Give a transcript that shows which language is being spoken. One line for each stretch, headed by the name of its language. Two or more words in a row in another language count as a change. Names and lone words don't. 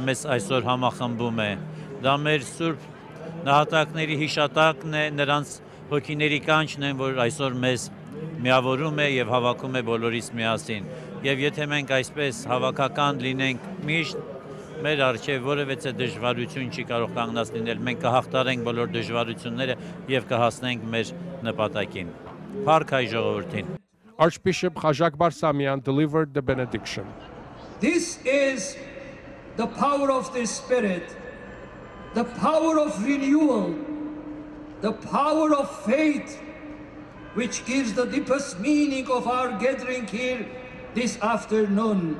Armenian: մեզ այսօր համախմբում է։ Դա մեր սուրբ նահատակների հիշատակն է, նրանց հոգիների կանչն է, որ այսօր մեզ միավորում է եւ հավաքում է բոլորիս միասին։ Եվ եթե մենք այսպես հավաքական լինենք միշտ, մեր առջև որևէ դժվարություն չի կարող կանգնած լինել։ Մենք կհաղթարենք բոլոր դժվարությունները եւ կհասնենք մեր նպատակին։ Փառք հայ ժողովրդին։
English: Archbishop Khajak Barsamian delivered the benediction. This is the power of the Spirit, the power of renewal, the power of faith, which gives the deepest meaning of our gathering here this afternoon.